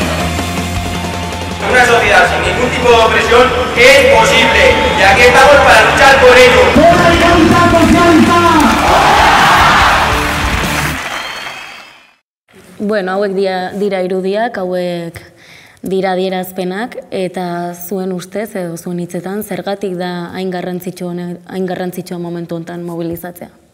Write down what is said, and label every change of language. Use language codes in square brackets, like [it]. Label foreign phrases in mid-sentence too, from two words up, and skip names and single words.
[es] Una sociedad sin ningún tipo de opresión es posible y aquí estamos para luchar por ello. [eu] Bueno, hauek dira irudiak, hauek dira adierazpenak, eta zuen ustez edo zuen hitzetan zergatik da hain garrantzitsua momentu honetan mobilizatzea?